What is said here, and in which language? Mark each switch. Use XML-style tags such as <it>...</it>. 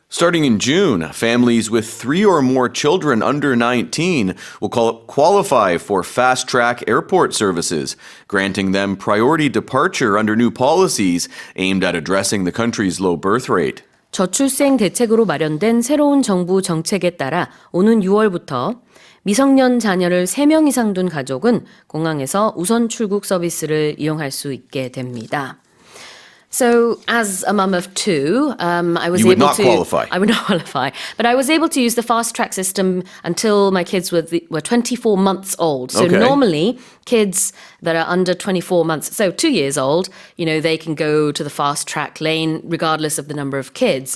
<en>Starting in June, families with 3 or more children under 19 will qualify for fast-track airport services, granting them priority departure under new policies aimed at addressing the country's low birth rate.</en> <ko>저출생 대책으로 마련된 새로운 정부 정책에 따라 오는 6월부터 미성년 자녀를 3명 이상 둔 가족은 공항에서 우선출국 서비스를 이용할 수 있게 됩니다.</ko> <en>So, as a mum of 2, I was You would not to. qualify. I would not qualify, but I was able to use the fast track system until my kids were 24 months old. So Okay. normally, kids that are under 24 months, so 2 years old, they can go to the fast track lane regardless of the number of kids.</en>